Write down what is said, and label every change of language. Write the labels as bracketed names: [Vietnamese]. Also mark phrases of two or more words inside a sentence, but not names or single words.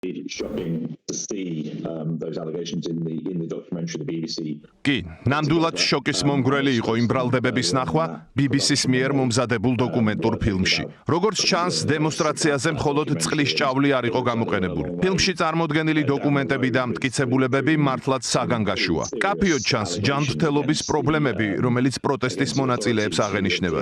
[English] Shocking to see those allegations in the documentary the BBC. [Georgian] კი, ნამდვილად შოკის მომგვრელი იყო იმ ბრალდებების ნახვა BBC-ს მიერ მომზადებულ დოკუმენტურ ფილმში. როგორც ჩანს, დემონსტრაციაზე მხოლოდ წყლის ჭავლი არ იყო გამოყენებული. ფილმში წარმოდგენილი დოკუმენტები და მტკიცებულებები მართლაც საგანგაშოა. კაფიოდ ჩანს ჯანმრთელობის პრობლემები, რომელიც პროტესტის მონაწილეებს აღენიშნებათ.